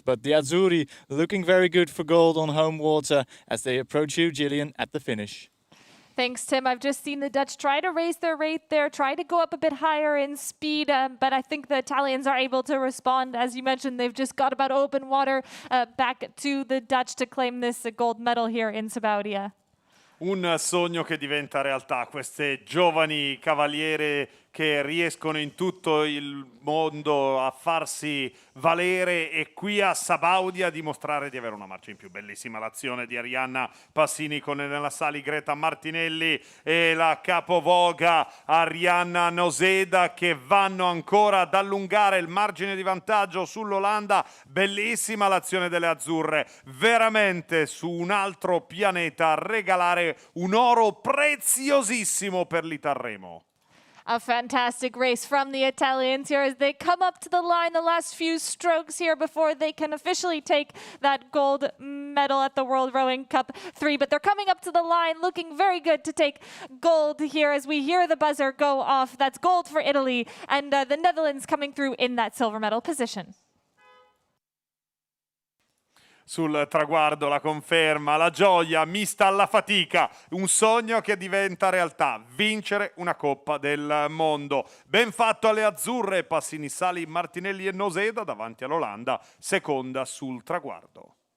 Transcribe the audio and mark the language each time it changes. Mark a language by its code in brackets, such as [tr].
[en] But the Azzurri looking very good for gold on home water as they approach you, Gillian, at the finish. Thanks, Tim. I've just seen the Dutch try to raise their rate there, try to go up a bit higher in speed, but I think the Italians are able to respond. As you mentioned, they've just got about open water back to the Dutch to claim this gold medal here in Sabaudia. [it] Un sogno che diventa realtà, queste giovani cavaliere che riescono in tutto il mondo a farsi valere e qui a Sabaudia a dimostrare di avere una marcia in più. Bellissima l'azione di Arianna Passini con nella sali Greta Martinelli e la capovoga Arianna Noseda che vanno ancora ad allungare il margine di vantaggio sull'Olanda. Bellissima l'azione delle azzurre, veramente su un altro pianeta, regalare un oro preziosissimo per l'Itarremo. [en] A fantastic race from the Italians here as they come up to the line the last few strokes here before they can officially take that gold medal at the World Rowing Cup 3. But they're coming up to the line looking very good to take gold here as we hear the buzzer go off. That's gold for Italy and the Netherlands coming through in that silver medal position. [it] Sul traguardo la conferma, la gioia mista alla fatica, un sogno che diventa realtà, vincere una Coppa del Mondo. Ben fatto alle azzurre, Passini, Sali, Martinelli e Noseda davanti all'Olanda, seconda sul traguardo.